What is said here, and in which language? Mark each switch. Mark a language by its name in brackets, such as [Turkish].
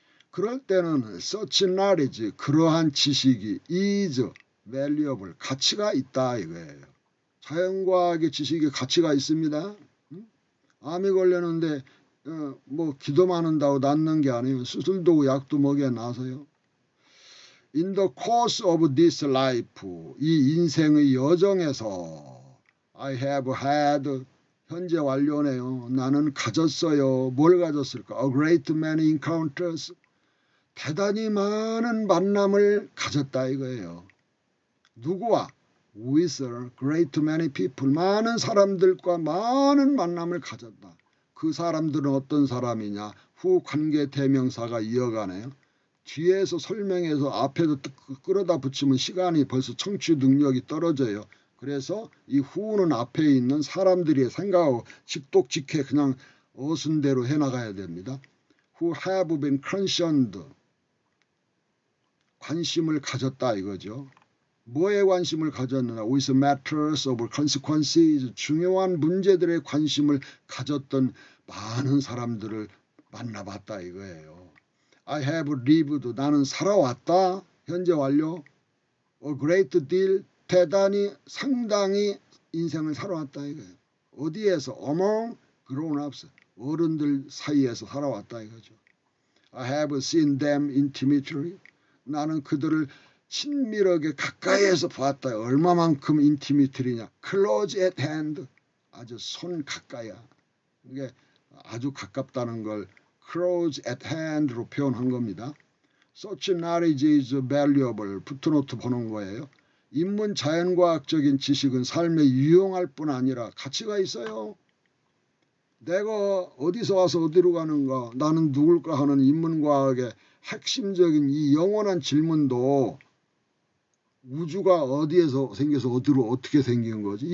[Korean] 그럴 때는 [English] such knowledge, [Korean] 그러한 지식이 [English] is valuable, [Korean] 가치가 있다 이거예요. 자연과학의 지식이 가치가 있습니다. 암이 걸렸는데 뭐 기도만 한다고 낫는 게 아니에요. 수술도 약도 먹여 놔서요. [English] In the course of this life, [Korean] 이 인생의 여정에서 [English] I have had, [Korean] 현재 완료네요. 나는 가졌어요. 뭘 가졌을까? [English] A great many encounters, [Korean] 대단히 많은 만남을 가졌다 이거예요. 누구와? [English] With a great many people, [Korean] 많은 사람들과 많은 만남을 가졌다. 그 사람들은 어떤 사람이냐? 후 관계 대명사가 이어가네요. 뒤에서 설명해서 앞에도 끌어다 붙이면 시간이 벌써 청취 능력이 떨어져요. 그래서 이 후는 앞에 있는 사람들이 생각하고 직독직해 그냥 어순대로 해나가야 됩니다. [English] Who have been concerned, [Korean] 관심을 가졌다 이거죠. 뭐에 관심을 가졌느냐? [English] With matters of consequences, [Korean] 중요한 문제들에 관심을 가졌던 많은 사람들을 만나봤다 이거예요. [English] I have lived. [Korean] 나는 살아왔다. 현재 완료. [English] A great deal. [Korean] 대단히 상당히 인생을 살아왔다 이거예요. 어디에서? [English] Among grown-ups. [Korean] 어른들 사이에서 살아왔다 이거죠. [English] I have seen them intimately. [Korean] 나는 그들을 친밀하게 가까이에서 봤다. 얼마만큼 intimately냐. [English] Close at hand. [Korean] 아주 손 가까이야. 이게 아주 가깝다는 걸 close at hand로 표현한 겁니다. [English] Such knowledge is valuable. [Korean] 푸트노트 보는 거예요. 인문 자연과학적인 지식은 삶에 유용할 뿐 아니라 가치가 있어요. 내가 어디서 와서 어디로 가는가, 나는 누굴까 하는 인문과학의 핵심적인 이 영원한 질문도 우주가 어디에서 생겨서 어디로 어떻게 생긴 거지?